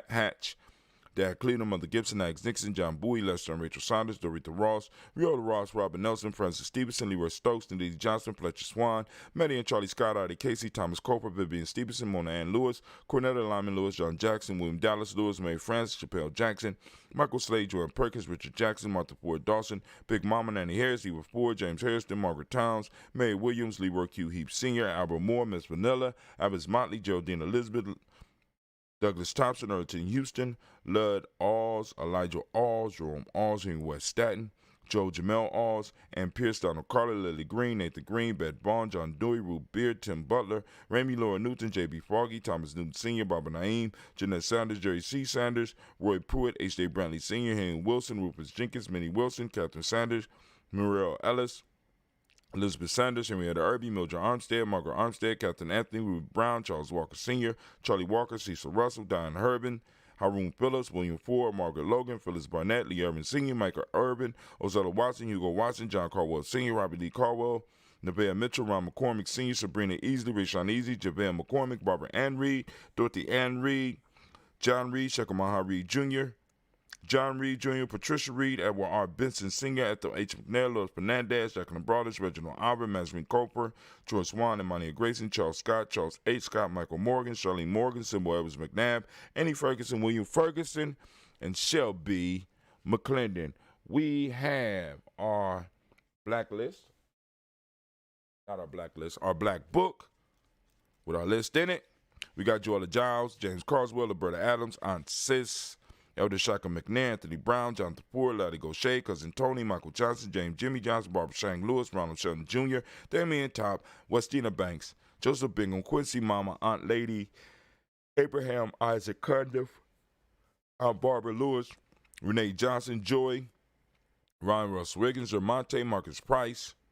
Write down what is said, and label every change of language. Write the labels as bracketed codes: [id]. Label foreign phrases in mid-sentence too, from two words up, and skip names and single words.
[en] Hatch, Dad Cleveland, Mother Gibson, Alex Nixon, John Bowie, Lester and Rachel Saunders, Dorita Ross, Riola Ross, Robert Nelson, Francis Stevenson, Leroy Stokes, Nadine Johnson, Fletcher Swan, Maddie and Charlie Scott, Artie Casey, Thomas Coper, Vivian Stevenson, Mona Ann Lewis, Cornetta Lyman Lewis, John Jackson, William Dallas Lewis, Mary Francis, Chappelle Jackson, Michael Slade, Jordan Perkins, Richard Jackson, Martha Ford Dawson, Big Mama Nanny Harris, Eva Ford, James Harrison, Margaret Towns, Mary Williams, Leroy Q. Heap Sr., Albert Moore, Miss Vanilla, Abbas Motley, Geraldine Elizabeth, Douglas Thompson, Earlton Houston, Lud Alls, Elijah Alls, Jerome Alls, Henry West Staten, Joe Jamel Alls, and Pierce Donald Carter, Lily Green, Nathan Green, Beth Bond, John Dewey, Ruth Beard, Tim Butler, Ramey Laura Newton, J.B. Froggy, Thomas Newton Sr., Barbara Naeem, Jeanette Sanders, Jerry C. Sanders, Roy Pruitt, H.J. Brantley Sr., Henry Wilson, Rufus Jenkins, Minnie Wilson, Catherine Sanders, Muriel Ellis, Elizabeth Sanders, Henrietta Irby, Mildred Armstead, Margaret Armstead, Captain Anthony, Ruth Brown, Charles Walker Sr., Charlie Walker, Cecil Russell, Diane Herbin, Haroon Phillips, William Ford, Margaret Logan, Phyllis Barnett, Lee Irvin Sr., Michael Urban, Ozella Watson, Hugo Watson, John Carwell Sr., Robert Lee Carwell, Nevaeh Mitchell, Ron McCormick Sr., Sabrina Easley, Rayshawn Easy, JaVale McCormick, Barbara Ann Reed, Dorothy Ann Reed, John Reed, Shekamaha Reed Jr., John Reed Jr., Patricia Reed, Edward R. Benson Sr., Ethel H. McNair, Louis Fernandez, Jacqueline Broaders, Reginald Albert, Mazreen Coper, George Swan, Imania Grayson, Charles Scott, Charles H. Scott, Michael Morgan, Charlene Morgan, Sybil Evans McNabb, Annie Ferguson, William Ferguson, and Shelby McClendon. We have our blacklist, not our blacklist, our black book with our list in it. We got Joella Giles, James Carswell, Roberta Adams, Aunt Sis, Elder Shaka McNair, Anthony Brown, Jonathan Ford, Larry Gaucher, Cousin Tony, Michael Johnson, James Jimmy Johnson, Barbara Shang Lewis, Ronald Shelton Jr., Damian Top, Westina Banks, Joseph Bingham, Quincy Mama, Aunt Lady, Abraham Isaac Cundiff, Aunt Barbara Lewis, Renee Johnson, Joy, Ryan Russ Riggins, Jermonte, Marcus Price,